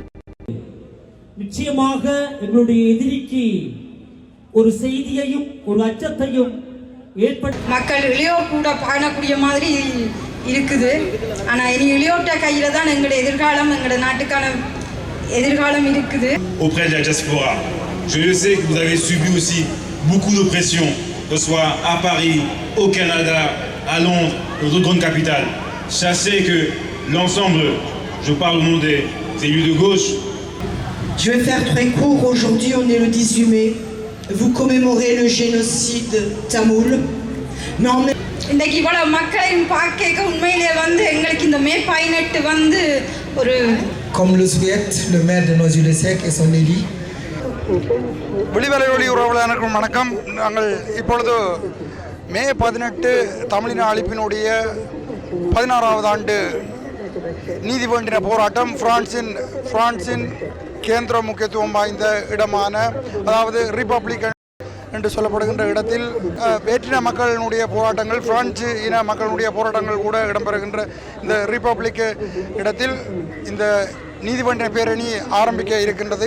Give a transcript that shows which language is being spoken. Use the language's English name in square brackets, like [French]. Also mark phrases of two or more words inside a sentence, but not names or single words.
[Tamil] நிச்சயமாக எங்களுடைய எதிரிக்கு ஒரு செய்தியையும் ஒரு அச்சத்தையும் மக்கள் இளையோர் கூட காணக்கூடிய மாதிரி இருக்குது. ஆனால் இனி இளையோட்ட கையில் தான் எங்களோட எதிர்காலம், எங்களோட நாட்டுக்கான எதிர்காலம் இருக்குது. [French] Auprès de la diaspora, je le sais que vous avez subi aussi beaucoup d'oppression, que ce soit à Paris, au Canada, à Londres, dans d'autres grandes capitales. Sachez que l'ensemble, je parle au nom des élus de gauche. Je vais faire très court. Aujourd'hui, on est le 18 mai. Vous commémorez le génocide tamoul. Mais en même [Tamil] இன்றைக்கு இவ்வளவு மக்களையும் பார்க்க உண்மையிலே எங்களுக்கு இந்த மே 18 ஒரு [French] comme le souhaite le maire de Noisy-le-Sec et son élu. [Tamil] விழிவலையொலி உறவுகளுக்கு வணக்கம். நாங்கள் இப்பொழுது மே 18 தமிழின அழிப்பினுடைய 16வது ஆண்டு நீதி வேண்டின போராட்டம் பிரான்சின் கேந்திர முக்கியத்துவம் வாய்ந்த இடமான, அதாவது ரிப்பப்ளிக் என்று சொல்லப்படுகின்ற இடத்தில் வேற்றின மக்களினுடைய போராட்டங்கள், பிரான்சு இன மக்களுடைய போராட்டங்கள் கூட இடம்பெறுகின்ற இந்த ரிப்பப்ளிக் இடத்தில் இந்த நீதிமன்ற பேரணி ஆரம்பிக்க இருக்கின்றது.